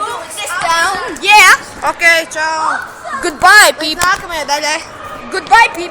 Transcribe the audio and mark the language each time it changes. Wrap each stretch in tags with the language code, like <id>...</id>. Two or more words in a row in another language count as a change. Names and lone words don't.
<en>Yeah.</en> <lv>Ok, čau.</lv> <en>Goodbye, people.</en> <lv>Nākamajai daļai.</lv> <en>Goodbye, people.</en>